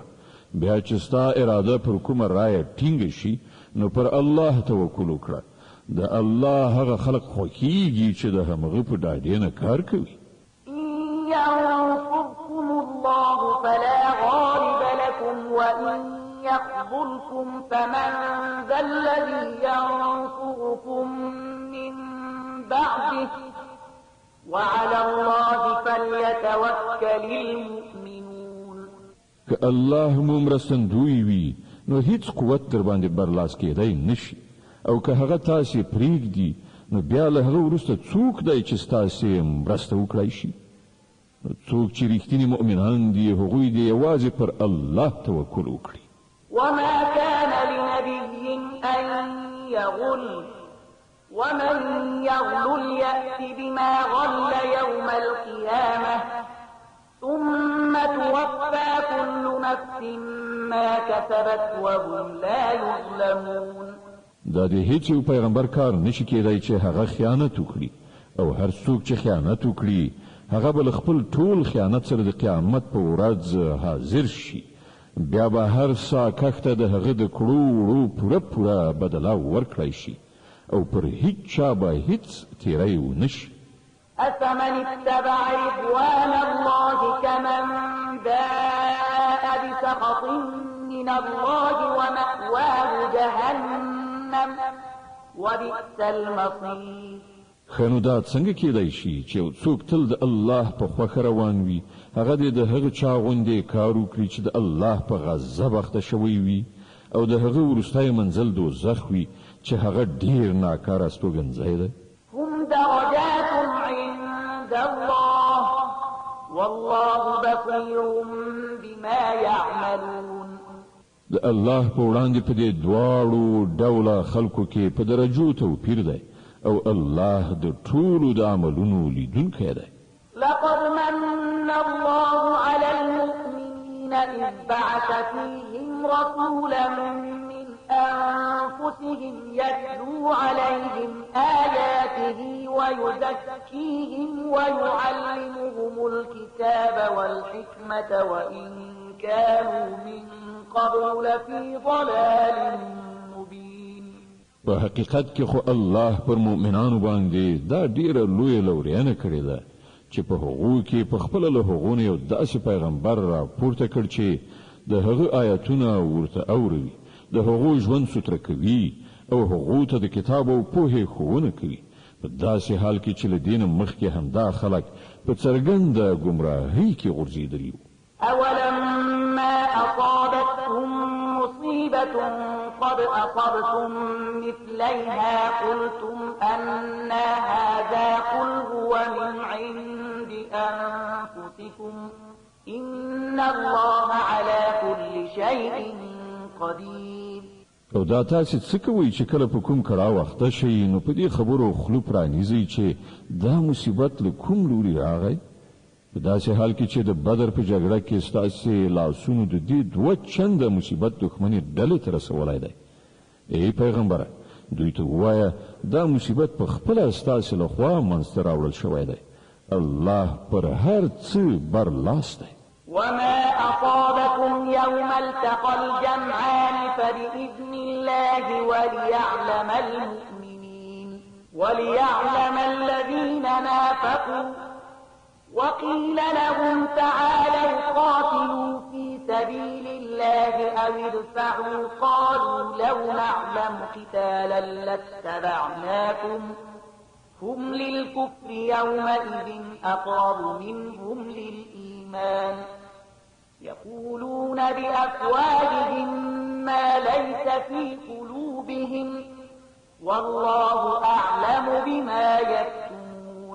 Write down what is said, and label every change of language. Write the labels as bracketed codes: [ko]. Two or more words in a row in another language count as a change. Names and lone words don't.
[ps] بیا چې ستا اراده پر کومه رایه ټینګه شي، نو پر الله توکل وکړه. د الله هغه خلق خوښیږي چې د همغه په ډاډې نه کار کوي. [ar] إن ينصركم الله فلا غالب لكم وإن يخذلكم فمن ذا الذي ينصركم من بعده وعلى الله فليتوكل المؤمنون. [ps] که الله مو مرستندوی وي، نو هیڅ قوت در باندې برلاس کېدی نشي. او که هغه تاسې پرېږدي، نو بیا له هغه وروسته څوک دی چې ستاسې مرسته وکړی شي؟ نو څوک چې رښتیني مؤمنان دي، هغوی دې یوازې پر الله توکل وکړي. [ar] وما كان لنبي أن يغل ومن يغل يأت بما غل يوم القيامة ثم توفى كل نفس ما كسبت وهم لا يظلمون. [ps] دا د هیڅ یو پیغمبر کار نشي کېدای چې هغه خیانت وکړي، او هر څوک چې خیانت وکړي هغه به خپل ټول خیانت سره د قیامت په ورځ حاضر شي. بیا به هر سا کښته د هغه د کړو وړو پوره بدله ورکړی شي او پر هیڅ چا به هیڅ تیری ونشي. [ar] أفمن اتبع رضوان الله كمن باء بسخط من الله ومأواه جهنم وبئس المصير. [ps] خنو دا څنګه کېدای شي چې یو څوک تل د الله په خوښه روان وي، هغه دې د هغه چا غوندې کار وکړي چې د الله په غضب اخته شوی وي او د هغه وروستی منزل دوزخ وي چې هغه ډیر ناکاره استوګنځی دی. [ar] هم درجات عند الله والله بصير بما يعملون. [ps] د الله په وړاندې په دې دواړو ډوله خلکو کې په درجو توپیر دی او الله د ټولو د عملونو لیدونکی دی. [ar] لقد من الله على المؤمنين إذ بعث فيهم رسولا من أنفسهم يتلو عليهم آياته ويزكيهم ويعلمهم الكتاب والحكمة وإن كانوا من قبل لفي ضلال مبين. [ps] په حقیقت کې خو الله پر مؤمنانو باندې دا ډیره لویه لورینه کړې ده چې په هغو کې په خپل له هغو نه یو داسې پیغمبر را پورته کړ چې د هغه آیاتونه ورته اوري، د هغو ژوند ستر کوي او هغو ته د کتاب او پوهې ښوونه کوي، په داسې حال کې چې له دین مخکې همدا خلک په څرګنده ګمراهۍ کې غورځېدلي وو. [ar] أولما أصابتهم مصيبة قد أصبتم مثليها قلتم أن هذا قل هو من عند أنفسكم إن الله على كل شيء قدير. [ps] او دا تاسې څه کوئ چې کله په کوم کړاو اخته شئ نو په دې خبرو خوله پرانیزئ چې دا مصیبت له کوم لوري راغی؟ په داسې حال کې چې د بدر په جګړه کې ستاسې لاسونو د دې دوه چنده مصیبت دښمنې ډلې ته رسولی دی. ای پیغمبره، دوی ته ووایه دا مصیبت په خپله ستاسې لخوا منځته راوړل شوی دی. الله پر هر څه برلاس دی. [ar] وما أصابكم يوم التقى الجمعان فبإذن الله وليعلم الذين نافقوا وقيل لهم تعالوا قاتلوا في سبيل الله أو ادفعوا قالوا لو نعلم قتالا لاتبعناكم هم للكفر يومئذ أقرب منهم للإيمان يقولون بأفواههم ما ليس في قلوبهم والله أعلم بما يكتمون.